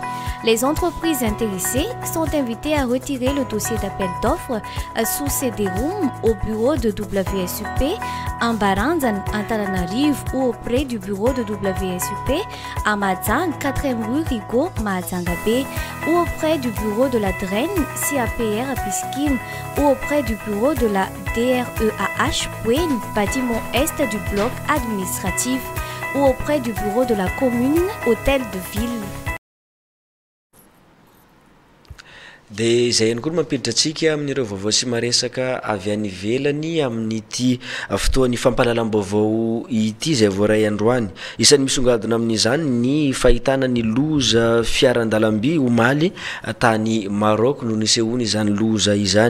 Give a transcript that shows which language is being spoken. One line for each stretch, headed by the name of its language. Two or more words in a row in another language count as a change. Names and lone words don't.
French: Les entreprises intéressées sont invitées à retirer le dossier d'appel d'offres sous CD-ROOM au bureau de WSUP en Barandan, Antananarivo ou auprès du bureau de WSUP à Madzang, 4e rue Rigaud, Madzanga B, ou auprès du bureau de la DREN, CAPR à Piskin, ou auprès du bureau de la DREAH, Bouine, bâtiment est du bloc administratif, ou auprès du bureau de la commune, hôtel de ville.
Malagasy: De zay ihany koa mampiditra atsika amin'ireo vaovao sy maresaka avy any velany amin'ity fotoan'ny fampahalalam-baovao ity zay voaray androany. Isan'ny misongadina amin'izany ny fahitana ny loza fiaran-dalamby omaly tany Maroc no nisehony izany loza izany.